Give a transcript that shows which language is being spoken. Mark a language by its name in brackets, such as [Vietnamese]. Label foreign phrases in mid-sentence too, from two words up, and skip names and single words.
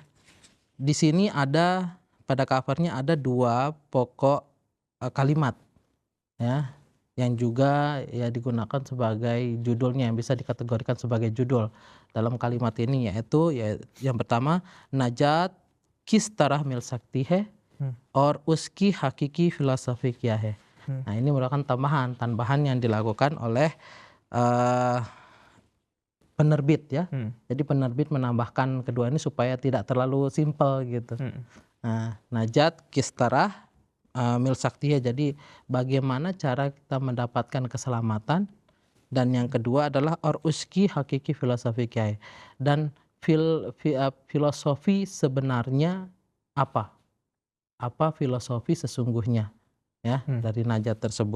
[Indonesian] Di sini ada pada covernya ada 2 pokok kalimat ya, yang juga ya digunakan sebagai judulnya, yang bisa dikategorikan sebagai judul dalam kalimat ini, yaitu yang pertama [Urdu] نجات کس طرح مل سکتی ہے اور اس کی حقیقی فلاسفی کیا ہے. [Indonesian] Nah, ini merupakan tambahan yang dilakukan oleh penerbit ya. Jadi penerbit menambahkan kedua ini supaya tidak terlalu simpel gitu. Nah, [Urdu] نجات کس طرح مل سکتی ہے, [Indonesian] jadi bagaimana cara kita mendapatkan keselamatan, dan yang kedua adalah [Urdu] اور اس کی حقیقی فلاسفی کیا ہے, [Indonesian] dan filosofi sebenarnya apa filosofi sesungguhnya ya dari Najat tersebut.